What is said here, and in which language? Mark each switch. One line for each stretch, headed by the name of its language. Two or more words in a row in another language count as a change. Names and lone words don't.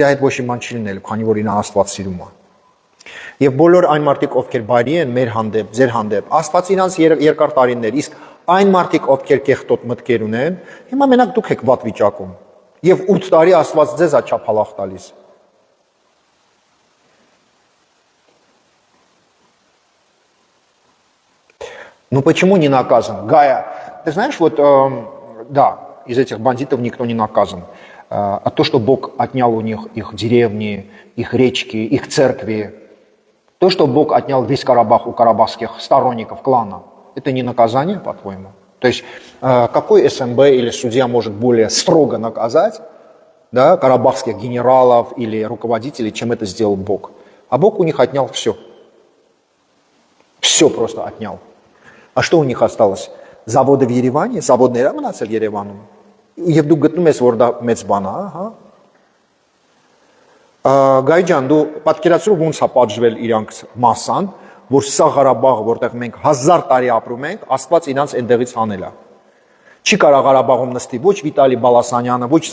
Armenian: հետ ոչ մի բան չի լինելու, քանի որ իրան Աստված սիրում է։ Եվ բոլոր այն մարդիկ, ովքեր բարի են մեր հանդեպ, ձեր հանդեպ, Աստված իրանց երկար տարիներ, իսկ այն մարդիկ, ովքեր կեղտոտ մտքեր ունեն, հիմա մենակ դուք եք վատ վիճակում։ Եվ 8 տարի Աստված ձեզ է չափալախ տալիս։
Russian: Ну почему не наказан? Гая, ты знаешь, вот, да, из этих бандитов никто не наказан. А то, что Бог отнял у них их деревни, их речки, их церкви, то, что Бог отнял весь Карабах у карабахских сторонников клана, это не наказание, по-твоему? То есть, какой СМБ или судья может более строго наказать, да, карабахских генералов или руководителей, чем это сделал Бог? А Бог у них отнял все. Все просто отнял. А что у них осталось? Заводы в
Armenian: Երևանի, заводները մնացել Երևանում։ Եվ դու գտնում ես, որ դա մեծ բան է, հա։ Գայ ջան, դու պատկերացրու ոնց է պատժվել իրանք մասսան, որ սա Ղարաբաղը, որտեղ մենք 1000 տարի ապրում ենք, Աստված իրանց այնտեղից հանել է։ Չի կարող Ղարաբաղում նստի ոչ Վիտալի Բալասանյանը, ոչ